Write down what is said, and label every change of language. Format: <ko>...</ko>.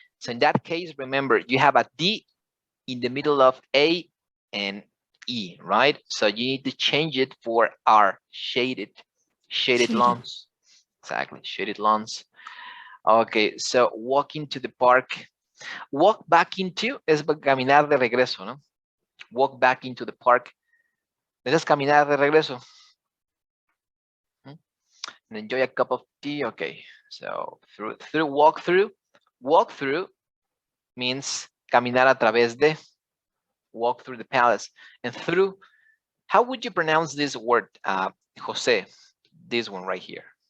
<en>So in that case, remember you have a D in the middle of A and E, right? So you need to change it for R, shaded lawns. Exactly, shaded lawns. Okay, so walk into the park. Walk back into</en> <es>es caminar de regreso, ¿no?</es> <en>Walk back into the park.</en> <es>Eso es caminar de regreso.</es> <en>And enjoy a cup of tea. Okay, so walk through means</en> <es>caminar a través de,</es> <en>walk through the palace. And through, how would you pronounce this word, Jose? This one right here.</en>